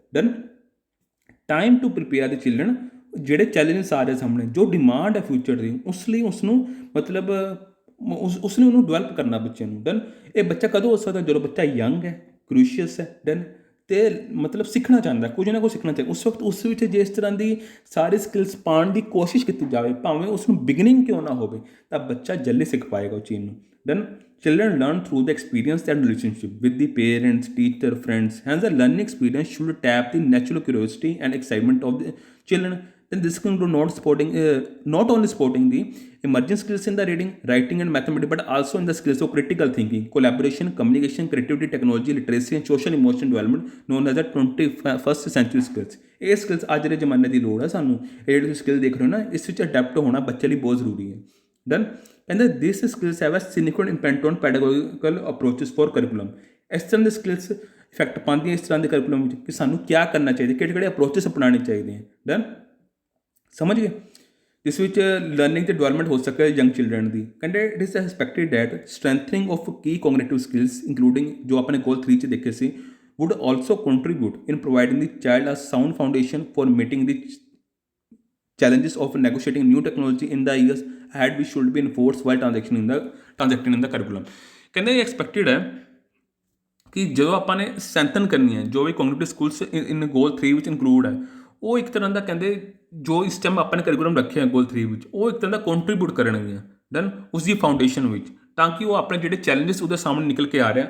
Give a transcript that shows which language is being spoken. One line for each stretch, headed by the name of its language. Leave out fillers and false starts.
Punjabi: Done, time to prepare ਦੇ children, ਜਿਹੜੇ challenges ਆ ਰਹੇ ਸਾਹਮਣੇ, ਜੋ ਡਿਮਾਂਡ ਹੈ ਫਿਊਚਰ ਦੀ, ਉਸ ਲਈ ਉਸਨੂੰ ਮਤਲਬ ਉਸ ਨੇ ਉਹਨੂੰ ਡਿਵੈਲਪ ਕਰਨਾ ਬੱਚੇ ਨੂੰ। ਡਨ, ਇਹ ਬੱਚਾ ਕਦੋਂ ਹੋ ਸਕਦਾ? ਜਦੋਂ ਬੱਚਾ ਯੰਗ ਹੈ, ਕ੍ਰੂਸ਼ੀਅਸ ਹੈ। ਡਨ, ਅਤੇ ਮਤਲਬ ਸਿੱਖਣਾ ਚਾਹੁੰਦਾ, ਕੁਝ ਨਾ ਕੁਝ ਸਿੱਖਣਾ ਚਾਹੀਦਾ। ਉਸ ਵਕਤ ਉਸ ਵਿੱਚ ਜੇ ਇਸ ਤਰ੍ਹਾਂ ਦੀ ਸਾਰੀ ਸਕਿੱਲਸ ਪਾਉਣ ਦੀ ਕੋਸ਼ਿਸ਼ ਕੀਤੀ ਜਾਵੇ, ਭਾਵੇਂ ਉਸ ਨੂੰ ਬਿਗਨਿੰਗ ਕਿਉਂ ਨਾ ਹੋਵੇ, ਤਾਂ ਬੱਚਾ ਜਲਦੀ ਸਿੱਖ ਪਾਏਗਾ ਉਹ ਚੀਜ਼ ਨੂੰ।
English: Then children learn through the experience and relationship with the parents, teacher, friends. Hence, the learning experience should tap the natural curiosity and excitement of the children. Then this can do not only supporting the emerging skills in the reading, writing, and mathematics, but also in the skills of critical thinking, collaboration, communication, creativity, technology, literacy, and social emotion development, known as the 21st century skills.
Punjabi: ਇਹ skills ਅੱਜ ਦੇ ਜ਼ਮਾਨੇ ਦੀ ਲੋੜ ਹੈ ਸਾਨੂੰ। ਇਹ ਜਿਹੜੀ ਤੁਸੀਂ ਸਕਿੱਲ ਦੇਖ ਰਹੇ ਹੋ ਨਾ, ਇਸ ਵਿੱਚ ਅਡੈਪਟ ਹੋਣਾ ਬੱਚੇ ਲਈ ਬਹੁਤ ਜ਼ਰੂਰੀ ਹੈ। ਡਨ, ਕਹਿੰਦੇ
English: This skills have a significant impact on pedagogical approaches for curriculum.
Punjabi: ਇਸ ਤਰ੍ਹਾਂ ਦੇ ਸਕਿੱਲਸ ਇਫੈਕਟ ਪਾਉਂਦੀਆਂ ਇਸ ਤਰ੍ਹਾਂ ਦੇ ਕਰਿਕੂਲਮ ਵਿੱਚ ਕਿ ਸਾਨੂੰ ਕੀ ਕਰਨਾ ਚਾਹੀਦਾ, ਕਿਹੜੇ ਕਿਹੜੇ ਅਪਰੋਚਸ ਅਪਣਾਉਣੇ ਚਾਹੀਦੇ ਹੈ। ਡਨ, ਸਮਝ ਗਏ? ਜਿਸ ਵਿੱਚ ਲਰਨਿੰਗ ਅਤੇ ਡਿਵੈਲਪਮੈਂਟ ਹੋ ਸਕੇ ਯੰਗ ਚਿਲਡਰਨ ਦੀ।
English: ਕਹਿੰਦੇ it is expected that strengthening of ਕੀ cognitive skills including
Punjabi: ਜੋ ਆਪਣੇ ਗੋਲ 3 'ਚ ਦੇਖੇ ਸੀ
English: would also contribute in providing the child a sound foundation for meeting the challenges of negotiating new technology in the years ahead, which should be enforced while transacting in the curriculum.
Punjabi: ਕਹਿੰਦੇ expected ਹੈ ਕਿ ਜਦੋਂ ਆਪਾਂ ਨੇ strengthen ਕਰਨੀ ਹੈ, ਜੋ ਵੀ cognitive schools ਇਨ ਗੋਲ 3 ਵਿੱਚ ਇਨਕਲੂਡ ਹੈ, ਉਹ ਇੱਕ ਤਰ੍ਹਾਂ ਦਾ ਕਹਿੰਦੇ ਜੋ ਇਸ ਟਾਈਮ ਆਪਾਂ ਨੇ ਕਰਿਕੂਲਮ ਰੱਖਿਆ ਗੋਲ 3 ਵਿੱਚ, ਉਹ ਇੱਕ ਤਰ੍ਹਾਂ ਦਾ ਕੰਟਰੀਬਿਊਟ ਕਰਨਗੀਆਂ ਦੈਨ ਉਸ ਦੀ ਫਾਊਂਡੇਸ਼ਨ ਵਿੱਚ, ਤਾਂ ਕਿ ਉਹ ਆਪਣੇ ਜਿਹੜੇ ਚੈਲੰਜਸ ਉਹਦੇ ਸਾਹਮਣੇ ਨਿਕਲ ਕੇ ਆ ਰਿਹਾ।